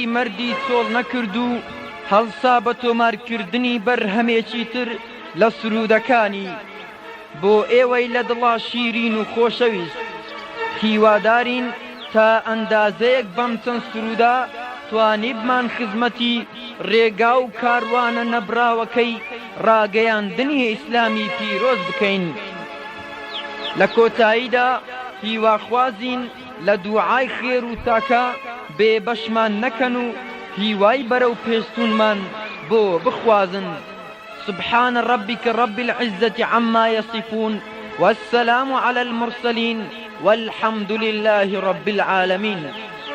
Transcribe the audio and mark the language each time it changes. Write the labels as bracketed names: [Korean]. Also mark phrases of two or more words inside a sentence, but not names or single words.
[Central Kurdish] مەردی چۆڵ نەکرد و هەڵسا بە تۆمارکردنی بەرهەمێکی تر لە سرودەکانی بۆ ئێوەی لە دڵا شیرین و خۆشەویست هیوادارین تا ئەندازەیەک بەم چەند سرودا توانیبمان خزمەتی ڕێگا و کاروانە نەبراوەکەی ڕاگەیاندنی ئیسلامی پیرۆز بکەین. لە کۆتاییدا هیواخوازین لە دوعای خێر و تاکە بێبەشمان نەکەن و هیوای بەرەو پێشتونمان بۆ بخوازن. [Arabic] سبحان ربك رب العزة عما يصفون والسلام على المرسلين والحمد لله رب العالمين.